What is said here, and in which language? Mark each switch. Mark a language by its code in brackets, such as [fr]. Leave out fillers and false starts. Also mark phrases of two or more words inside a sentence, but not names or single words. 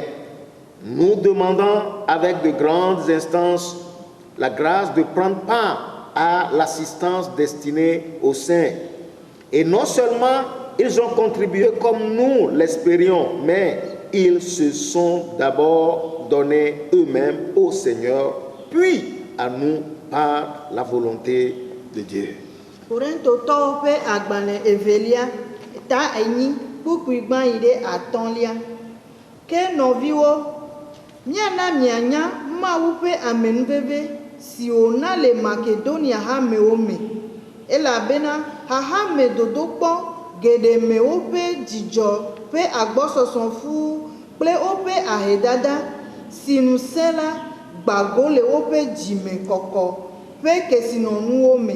[fr] Nous demandons avec de grandes instances la grâce de prendre part à l'assistance destinée aux saints. Et non seulement ils ont contribué comme nous l'espérions, mais ils se sont d'abord donnés eux-mêmes au Seigneur, puis à nous par la volonté de Dieu. [ee] Korintotɔwo ƒe agbalẽ evelia ta enyi kpukpuigba yi ɖe atɔ̃lia. Ke nɔviwo, míana mianya Mawu ƒe amenuveve si wòna le Makedonia hamewo me, elabena hahame dodokpɔ geɖe me woƒe dzidzɔ ƒe agbɔsɔsɔ fu kple woƒe ahedada si ŋusẽ la gbago le woƒe dzime kɔkɔ ƒe kesinɔnuwo me.